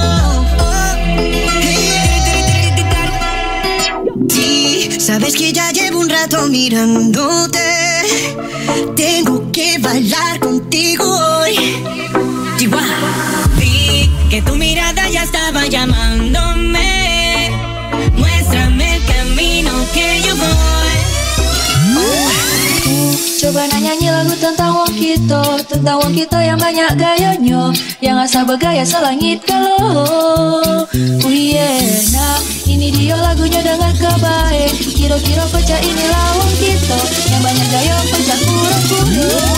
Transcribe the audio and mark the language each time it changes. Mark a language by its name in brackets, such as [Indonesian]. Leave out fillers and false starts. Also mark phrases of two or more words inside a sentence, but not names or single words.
[Spanish] Sí, sabes que ya llevo un rato mirándote. Tengo que bailar contigo hoy. Chihuahua. Vi que tu mirada ya estaba llamándome. Muéstrame el camino que yo voy. [Indonesian] Coba nyanyi lagu tentang wong kita yang banyak gayanya, yang asal bergaya selangit kalau. [English] Oh yeah, [Indonesian] nah ini dia lagunya dengan kebaik. Kira-kira pecah inilah wong kita yang banyak gaya pecah pura-pura.